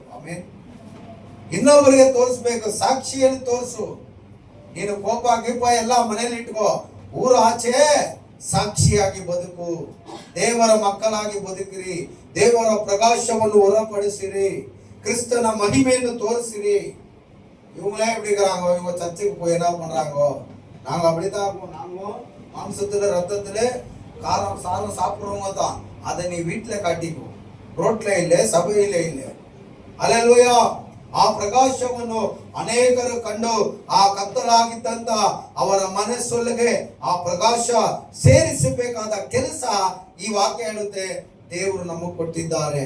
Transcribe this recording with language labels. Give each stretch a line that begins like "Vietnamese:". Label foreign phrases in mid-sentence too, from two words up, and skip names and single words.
Kannada: ಆಮೇಲೆ ಇನ್ನೊಬ್ಬರಿಗೆ ತೋರಿಸ್ಬೇಕು. ಸಾಕ್ಷಿಯನ್ನು ತೋರಿಸು. ನೀನು ಕೋಪ ಗೀಪ ಎಲ್ಲ ಮನೇಲಿ ಇಟ್ಕೋ, ಊರ ಆಚೆ ಸಾಕ್ಷಿಯಾಗಿ ಬದುಕು. ದೇವರ ಮಕ್ಕಳಾಗಿ ಬದುಕಿರಿ. ದೇವರ ಪ್ರಕಾಶವನ್ನು ಹೊರಪಡಿಸಿರಿ. ಕ್ರಿಸ್ತನ ಮಹಿಮೆಯನ್ನು ತೋರಿಸಿರಿ.
Tamil: இவங்களே எப்படி இருக்கிறாங்க? இவங்க சர்ச்சுக்கு போய் என்ன பண்றாங்க? நாங்க அப்படித்தான். நாங்க மாம்சத்துல ரத்தத்துல காரம் சாரம் சாப்பிடுறவங்க தான். அதை நீ வீட்டுல காட்டிக்கோ,
Kannada: ರೋಟ್ಲೆ ಇಲ್ಲೇ, ಸಭೆಯಲ್ಲೇ ಇಲ್ಲೇ. ಹಲ್ಲೆಲೂಯಾ. ಆ ಪ್ರಕಾಶವನ್ನು ಅನೇಕರು ಕಂಡು ಆ ಕತ್ತಲಾಗಿದ್ದಂತ ಅವರ ಮನಸ್ಸೊಳಗೆ ಆ ಪ್ರಕಾಶ ಸೇರಿಸಬೇಕಾದ ಕೆಲಸ ಈ ವಾಕ್ಯ ಹೇಳುತ್ತೆ ದೇವರು ನಮಗೆ ಕೊಟ್ಟಿದ್ದಾರೆ.